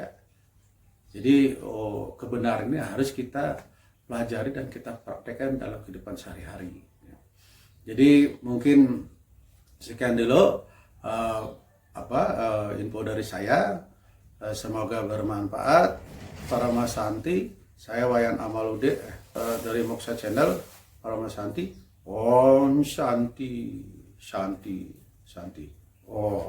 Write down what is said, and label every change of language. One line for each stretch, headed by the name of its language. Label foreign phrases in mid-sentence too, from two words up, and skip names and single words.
Indonesian: Jadi kebenaran ini harus kita pelajari dan kita praktekkan dalam kehidupan sehari-hari ya. Jadi mungkin sekian dulu info dari saya. Semoga bermanfaat. Parama Santi, saya Wayan Amaluddin dari Moksha Channel.
Sanskrit: Parama Santi, Om Shanti, Shanti, Shanti. Oh.